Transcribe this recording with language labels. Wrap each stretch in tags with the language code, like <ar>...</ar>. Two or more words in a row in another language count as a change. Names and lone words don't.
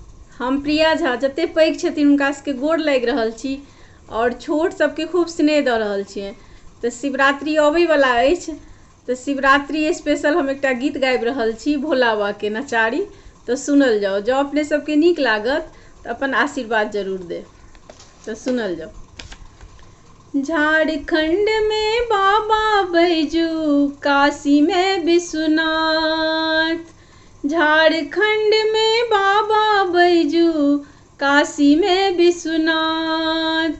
<mai>हम प्रिया झा जते पैघ छथिन हुनका सबके गोर लागि रहल छी और छोट सबके खूब स्नेह दऽ रहल छियै। तऽ शिवरात्रि अबै वाला अछि, तऽ शिवरात्रि स्पेशल हम एकटा गीत गाबि रहल छी भोला बाबा के नचारी। तऽ सुनल जाओ, जँ अपने सबके नीक लागत तऽ अपन आशीर्वाद जरूर दे। तो सुनल जाओ। झारखंड में बाबा बैजू, काशी में विश्वनाथ। झारखंड में बाबा बैजू, काशी में विश्वनाथ।</mai>